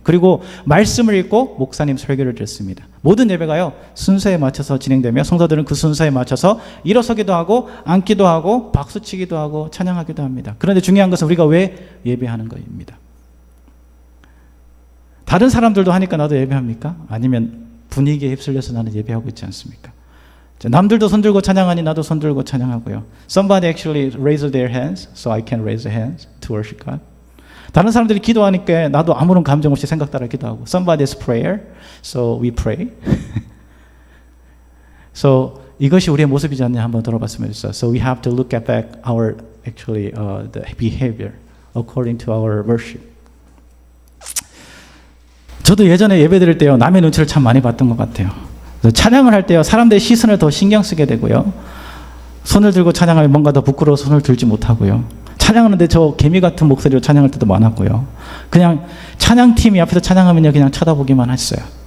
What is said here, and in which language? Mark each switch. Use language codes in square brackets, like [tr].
[ko] 그리고 말씀을 읽고 목사님 설교를 듣습니다. 모든 예배가요, 순서에 맞춰서 진행되며 성도들은 그 순서에 맞춰서 일어서기도 하고 앉기도 하고 박수치기도 하고 찬양하기도 합니다. 그런데 중요한 것은 우리가 왜 예배하는 것입니다. 다른 사람들도 하니까 나도 예배합니까? 아니면 분위기에 휩쓸려서 나는 예배하고 있지 않습니까? 남들도 손들고 찬양하니 나도 손들고 찬양하고요. [en] Somebody actually raised their hands, so I can raise a hand to worship God. [ko] 다른 사람들이 기도하니까 나도 아무런 감정 없이 생각 따라 기도하고. [en] Somebody's prayer, so we pray. So [ko] 이것이 우리의 모습이지 않냐 한번 들어봤으면 좋겠어요. [en] So we have to look at back our actually the behavior according to our worship. [ko] 저도 예전에 예배 드릴 때요, 남의 눈치를 참 많이 봤던 것 같아요. 찬양을 할 때요, 사람들의 시선을 더 신경 쓰게 되고요. 손을 들고 찬양하면 뭔가 더 부끄러워서 손을 들지 못하고요. 찬양하는데 저 개미 같은 목소리로 찬양할 때도 많았고요. 그냥 찬양팀이 앞에서 찬양하면요, 그냥 쳐다보기만 했어요.